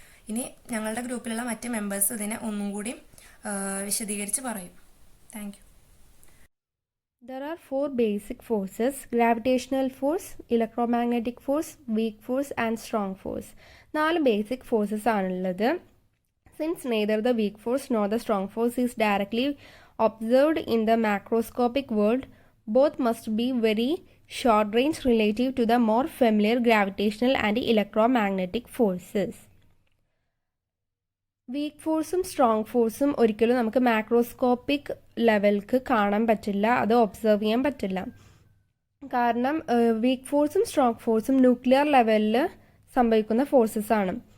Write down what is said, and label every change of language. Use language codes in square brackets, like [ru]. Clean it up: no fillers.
[ml] ഇനി ഞങ്ങളുടെ ഗ്രൂപ്പിലുള്ള മറ്റ് മെമ്പേഴ്സ് ഇതിനെ ഒന്നും കൂടി വിശദീകരിച്ച് പറയും. [en] Thank you. There are four basic forces: gravitational force, electromagnetic force, weak force and strong force. 4 basic forces [ml] ആണുള്ളത്. [en] Since neither the weak force nor the strong force is directly observed in the macroscopic world, both must be very short range relative to the more familiar gravitational and electromagnetic forces. [ml] Week ഫോഴ്സും strong ഫോഴ്സും ഒരിക്കലും നമുക്ക് macroscopic ലെവൽക്ക് കാണാൻ പറ്റില്ല, അത് observe ചെയ്യാൻ പറ്റില്ല. കാരണം വീക്ക് ഫോഴ്സും സ്ട്രോങ് ഫോഴ്സും ന്യൂക്ലിയർ ലെവലിൽ സംഭവിക്കുന്ന ഫോഴ്സസ് ആണ്.